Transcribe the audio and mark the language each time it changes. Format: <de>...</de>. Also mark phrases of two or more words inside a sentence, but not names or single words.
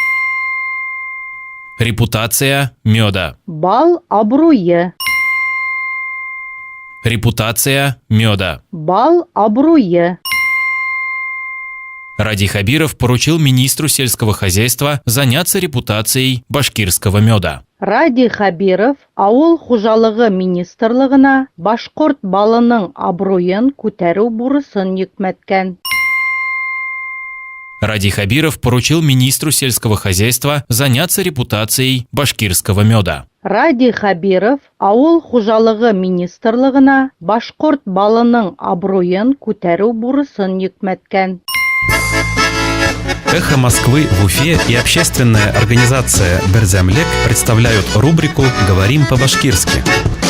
<ru>Репутация меда.</ru> <ba>Бал абруе.</ba> <ru>Репутация меда.</ru> <ba>Бал абруе.</ba> <ru>Ради Хабиров поручил министру сельского хозяйства заняться репутацией башкирского меда.</ru> <ba>Ради Хабиров ауыл хужалыгы министрлыгына башкорт балының абруен күтәрү бурысын йөкмәткән.</ba> <ru>Ради Хабиров поручил министру сельского хозяйства заняться репутацией башкирского меда.</ru> <ba>Ради Хабиров ауыл хужалыгы министрлыгына башкорт балының абруен күтәрү бурысын йөкмәткән.</ba> <ru>«Эхо Москвы» в Уфе и общественная организация «Берзямлек» представляют рубрику «Говорим по-башкирски».</ru>